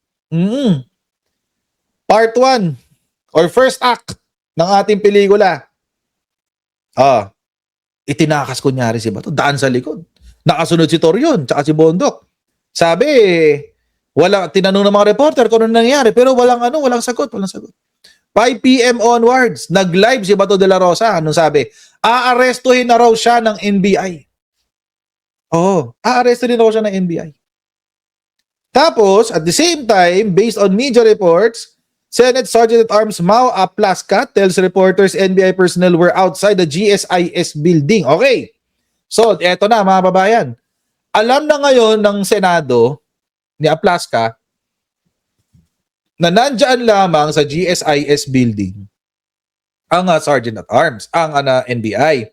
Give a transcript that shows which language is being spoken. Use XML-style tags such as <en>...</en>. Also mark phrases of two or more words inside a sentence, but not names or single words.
<en>Part 1 or first act</en> <tl>ng ating pelikula. Itinakas kunyari si Bato, daan sa likod. Nakasunod si Torion, tsaka si Bondok. Sabi, tinanong ng mga reporter kung ano nangyari, pero walang sagot. 5</tl> <en>PM onwards,</en> <tl>nag-live si Bato de la Rosa. Anong sabi? Aarestuhin na raw siya ng NBI. Aarestuhin na raw siya ng NBI.</tl> <en>Tapos, at the same time, based on media reports, Senate Sergeant at Arms Mau Aplasca tells reporters NBI personnel were outside the GSIS building.</en> <tl>Okay. So, eto na mga babayan. Alam na ngayon ng Senado ni Aplasca na nandyan lamang sa GSIS building ang Sergeant at Arms, ang NBI.</tl>